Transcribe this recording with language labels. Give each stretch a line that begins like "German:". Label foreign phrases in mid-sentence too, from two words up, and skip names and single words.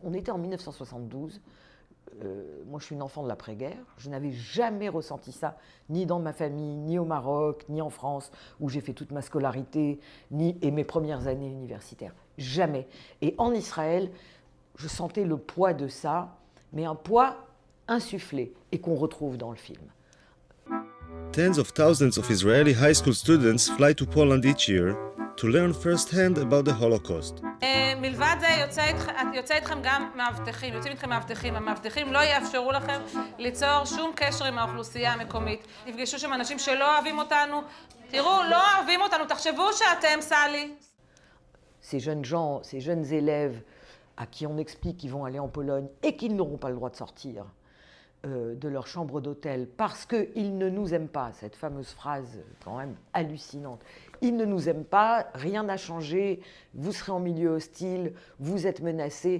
French: On était en 1972, moi je suis une enfant de l'après-guerre, je n'avais jamais ressenti ça, ni dans ma famille, ni au Maroc, ni en France, où j'ai fait toute ma scolarité, et mes premières années universitaires. Jamais. Et en Israël, je sentais le poids de ça, mais un poids insufflé, et qu'on retrouve dans le film.
English: Tens of thousands of Israeli high school students fly to Poland each year to learn firsthand about the Holocaust.
Hebrew: מלבד זה יוצא איתכם גם מאבטחים, יוצאים איתכם מאבטחים. המאבטחים לא יאפשרו לכם ליצור שום קשר עם האוכלוסייה המקומית. תפגשו שם אנשים שלא אוהבים אותנו. תראו, לא אוהבים אותנו, תחשבו שאתם סלי.
French: Ces jeunes gens, ces jeunes élèves à qui on explique qu'ils vont aller en Pologne et qu'ils n'auront pas le droit de sortir de leur chambre d'hôtel parce qu'ils ne nous aiment pas, cette fameuse phrase quand même hallucinante. Ils ne nous aiment pas, rien n'a changé, vous serez en milieu hostile, vous êtes menacés.